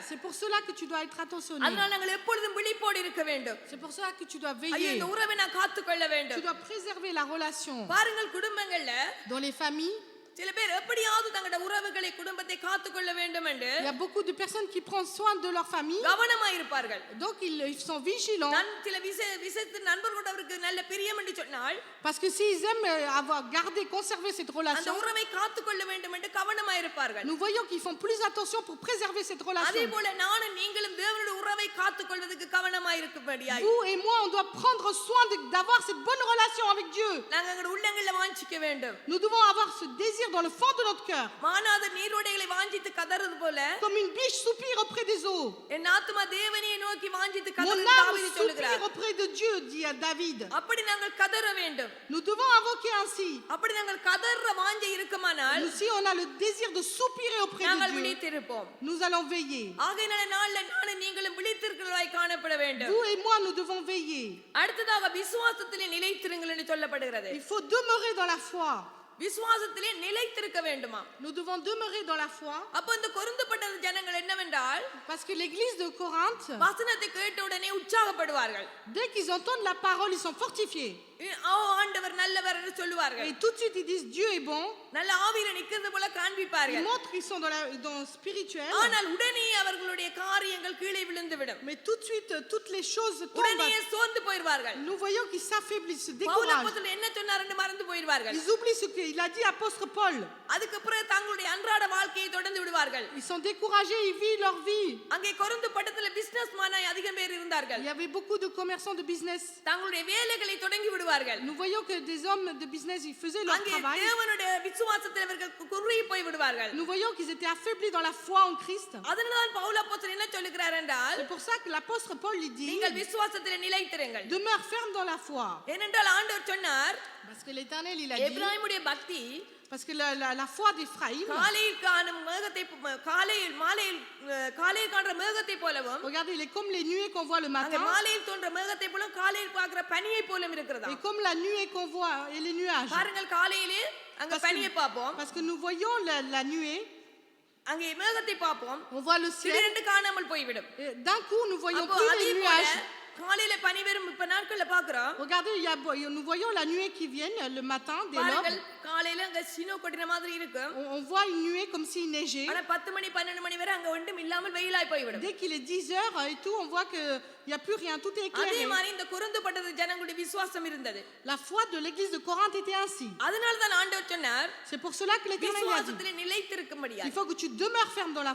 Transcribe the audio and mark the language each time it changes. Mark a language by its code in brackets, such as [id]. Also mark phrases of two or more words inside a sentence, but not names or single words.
[fr] C'est pour cela que tu dois être attentionné. [ta] அதனால நாங்கள் எப்பொழுதும் விழிப்போடு இருக்க வேண்டும். [fr] C'est pour cela que tu dois ஐயோ, veiller. [ta] இந்த உறவை நான் காத்துக்கொள்ள Tu வேண்டும். [fr] dois préserver la relation. [ta] பாருங்கள், குடும்பங்கள்ல [fr] Dans les familles, [ta] சில பேர் எப்படியாவது தங்களுடைய உறவுகளை குடும்பத்தை காத்துக்கொள்ள வேண்டும் என்று [fr] il y a beaucoup de personnes qui prennent soin de leur famille. [ta] கவனமா இருப்பார்கள். [fr] Donc, ils sont vigilants. [ta] சில விசேஷ நண்பர்களோட அவருக்கு நல்ல பிரியம் என்று சொன்னால் [fr] Parce que s'ils aiment avoir gardé, conservé cette அந்த relation, [ta] உறவை காத்துக்கொள்ள வேண்டும் என்று கவனமா இருப்பார்கள். [fr] nous voyons qu'ils font plus attention pour préserver cette அதே relation. [ta] போல நானும் நீங்களும் தேவனுடைய உறவை காத்துக்கொள்வதற்கு கவனமா இருக்கும்படியாய் [fr] Vous et moi, on doit prendre soin d'avoir cette bonne relation avec Dieu. [ta] நாங்கள் எங்கள் உள்ளங்களில் வாஞ்சிக்க வேண்டும். [fr] Nous devons avoir ce désir dans le fond de notre cœur. [ta] மானாத நீரோடைகளை வாஞ்சித்து கதறது போல [fr] Comme une biche soupire auprès des eaux. [ta] என் ஆத்துமா தேவனையை நோக்கி வாஞ்சித்து Mon கதறது âme தாவீது சொல்லுகிறார். [fr] soupire auprès de Dieu, dit à David. [ta] அப்படி நாங்கள் கதற வேண்டும். [fr] Nous devons invoquer ainsi. [ta] அப்படி நாங்கள் கதற வாஞ்சை இருக்குமானால் [fr] Nous, si on a le désir de soupirer auprès de நாங்கள் Dieu, [ta] விழித்திருப்போம். [fr] nous allons veiller. [ta] ஆகையினால நாள்ல நானும் நீங்களும் விழித்திருக்கிறவராய் காணப்பட வேண்டும். [fr] Vous et moi, nous devons veiller. [ta] அடுத்ததாக விசுவாசத்திலே நிலைத்திருங்கள் என்று சொல்லப்படுகிறது. [fr] Il faut demeurer dans la foi. [ta] விசுவாசத்திலே நிலைத்திருக்க வேண்டுமா? [fr] Nous devons demeurer dans la foi. [ta] அப்ப இந்த கொரிந்துப்பட்ட ஜனங்கள் என்னவென்றால், [fr] Parce que l'église de Corinthe, [ta] வசனத்தை கேட்ட உடனே உற்சாகப்படுவார்கள். [fr] dès qu'ils entendent la parole, ils sont fortifiés. [ta] ஆண்டவர் நல்லவர் என்று சொல்லுவார்கள். [fr] Et tout de suite, ils disent Dieu est bon. [ta] நல்ல ஆவியில நிக்கிறது போல Ils காண்பிப்பார்கள். [fr] montrent qu'ils sont dans spirituel. [ta] ஆனால் உடனே அவர்களுடைய காரியங்கள் கீழே விழுந்துவிடும். [fr] Mais tout de suite, toutes les choses உடனே tombent. [ta] சோர்ந்து போயிருவார்கள். [fr] Nous voyons qu'ils s'affaiblissent, se பவுல் découragent. [ta] அப்போஸ்தலன் என்ன சொன்னார்னு மறந்து போயிருவார்கள். [fr] Ils oublient ce qu'il a dit apôtre Paul. [ta] அதுக்கு பிறகு தங்களுடைய அன்றாட வாழ்க்கையை தொடர்ந்து விடுவார்கள். [fr] Ils sont découragés, ils vivent leur vie. [ta] அங்கே கொரிந்து பட்டணத்துல பிசினஸ் மேனாய் அதிகம் பேர் இருந்தார்கள். [fr] Il y avait beaucoup de commerçants de business. [ta] தங்களுடைய வேலைகளை தொடங்கி விடுவார்கள். [fr] Nous voyons que des hommes de business, ils faisaient leur அங்கே travail. [ta] தேவனுடைய விசுவாசத்தில் அவர்கள் குறுகி போய் விடுவார்கள். [fr] Nous voyons qu'ils étaient affaiblis dans la foi en Christ. [ta] அதனால்தான் பவுல் அப்போஸ்தலன் என்ன சொல்லுகிறார் என்றால், [fr] C'est pour ça que l'apôtre Paul lui dit, [ta] நீங்கள் விசுவாசத்தில் நிலைத்திருங்கள். [fr] demeure ferme dans la foi. [ta] ஏனென்றால் ஆண்டவர் சொன்னார், [fr] Parce que l'Éternel, il a dit, [ta] எபிராயிமுடைய பக்தி [fr] parce que la foi d'Éphraïm, [ta] காலையில் காணும் மேகத்தை காலையில் மாலையில் காலையில் காண்ற மேகத்தை போலவும், [fr] regardez, il est comme les nuées qu'on voit le அங்கே matin, [ta] மாலையில் தோன்ற மேகத்தை போல காலையில் பார்க்கிற பனியை போலும் இருக்கிறதா. [fr] et comme la nuée qu'on voit et les nuages. [ta] பாருங்கள், காலையிலே அங்க பனியை பார்ப்போம், [fr] Parce que nous voyons la nuée, [ta] அங்கே மேகத்தை பார்ப்போம், [fr] on voit le ciel, [ta] திடீரென்று காணாமல் போய்விடும். [fr] et d'un coup nous voyons அப்போ plus அதே les போல nuages. [ta] காலையில பனி வரும் இப்ப நாட்கள்ல பாக்குறோம். [fr] Regardez, nous voyons la nuée qui vient le matin, dès பாருங்கள், l'aube. [ta] காலையில அங்க சினோ கொட்டின மாதிரி இருக்கும். [fr] On voit une nuée comme s'il neigeait. [ta] ஆனா 10 மணி 12 மணி வரை அங்க ஒன்றும் இல்லாமல் வெயிலாய் போய்விடும். [fr] Dès qu'il est 10 heures et tout, on voit qu'il n'y a plus rien, tout est அதே éclairé. [ta] மாதிரி இந்த கொரிந்து பட்டணத்து ஜனங்களுடைய விசுவாசம் இருந்தது. [fr] La foi de l'église de Corinthe était ainsi. [ta] அதனால தான் ஆண்டவர் சொன்னார், [fr] C'est pour cela que l'Éternel a dit, [ta] விசுவாசத்திலே நிலைத்திருக்கும்படியா. [fr] il faut que tu demeures ferme dans la